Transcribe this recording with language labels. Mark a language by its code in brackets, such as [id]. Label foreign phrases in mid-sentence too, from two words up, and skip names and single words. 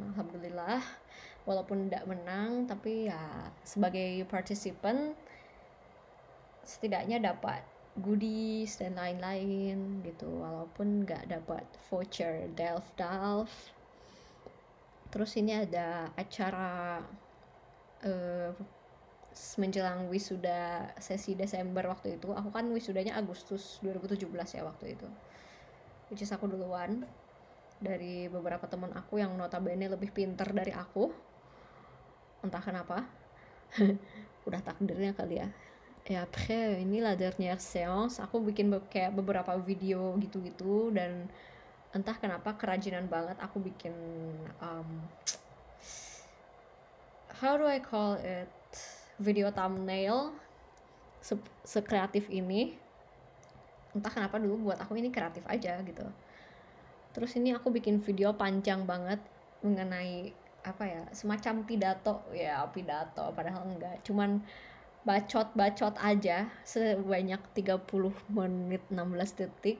[id] Alhamdulillah, walaupun tidak menang, tapi ya sebagai participant setidaknya dapat goodies dan lain-lain gitu, walaupun nggak dapat voucher Delft. Terus ini ada acara menjelang wisuda sesi Desember waktu itu. Aku kan wisudanya Agustus 2017 ya waktu itu, [en] which is [id] aku duluan dari beberapa teman aku yang notabene lebih pinter dari aku, entah kenapa. Udah takdirnya kali ya. [fr] Après ini la dernière séance, [id] aku bikin kayak beberapa video gitu-gitu, dan entah kenapa kerajinan banget aku bikin [en] how do I call it, [id] video thumbnail sekreatif ini. Entah kenapa dulu buat aku ini kreatif aja gitu. Terus ini aku bikin video panjang banget mengenai apa ya, semacam pidato padahal enggak, cuman bacot aja sebanyak 30 menit 16 detik.